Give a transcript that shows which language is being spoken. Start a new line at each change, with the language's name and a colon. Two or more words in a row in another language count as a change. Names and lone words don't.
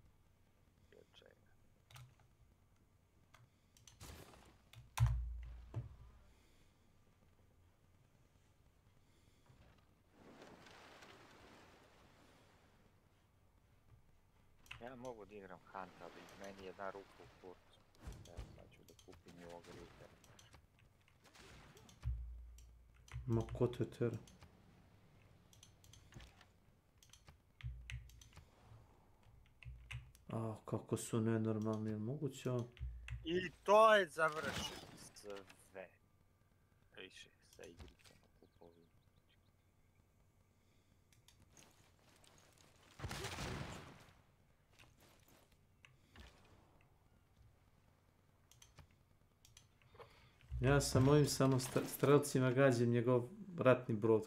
Serbian: Ja mogu da igram Hunt, ali meni je jedna ruka u kurcu. Sad ću da kupim i ovog rita. Ma ko te tera? A, kako su nenormalni, je moguće ovo? I to je završeno sve. Više sa igricama kupovim. Ja sam ovim samo strelcima gađam njegov ratni brod.